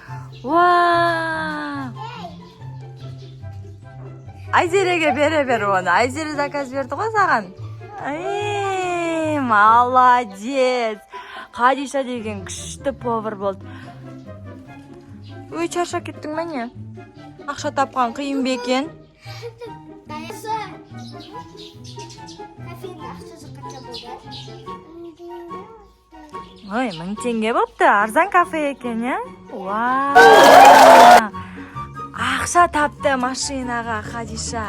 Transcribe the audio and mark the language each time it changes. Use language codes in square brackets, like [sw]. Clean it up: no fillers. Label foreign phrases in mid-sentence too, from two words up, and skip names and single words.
[uz] Ayzeraga beraver onu. Ayzera zakaz berdi qo'y sag'an. Молодец. Xadisha degan kuchli power bo'ldi. [kk] Ой, чаршап кеттің бе не? Ақша тапқан қиын бе екен? Даясы. Кафенің ақшасы қанша болды? Ой, 1000 теңге болыпты. Арзан кафе екен, я? Вау! Ақша тапты машинаға, Хадиша.